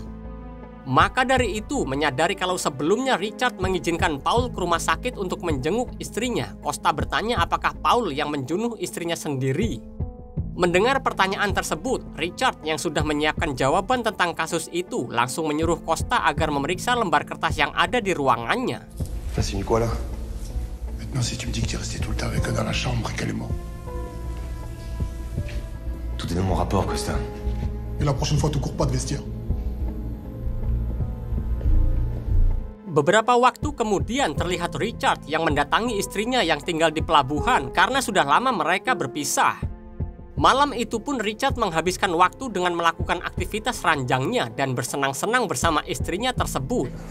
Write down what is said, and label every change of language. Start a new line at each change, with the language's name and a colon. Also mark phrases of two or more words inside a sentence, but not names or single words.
Indonesian: Maka dari itu, menyadari kalau sebelumnya Richard mengizinkan Paul ke rumah sakit untuk menjenguk istrinya, Costa bertanya apakah Paul yang menjunuh istrinya sendiri. Mendengar pertanyaan tersebut, Richard yang sudah menyiapkan jawaban tentang kasus itu langsung menyuruh Costa agar memeriksa lembar kertas yang ada di ruangannya.
French: T'as signé quoi là? Maintenant si tu me dis que t'es resté tout le temps avec elle dans la chambre et qu'elle est morte. Tout est dans mon rapport, Costa. Et la prochaine fois, tu cours pas de vestiaire.
Indonesian: Beberapa waktu kemudian terlihat Richard yang mendatangi istrinya yang tinggal di pelabuhan karena sudah lama mereka berpisah. Malam itu pun Richard menghabiskan waktu dengan melakukan aktivitas ranjangnya dan bersenang-senang bersama istrinya tersebut.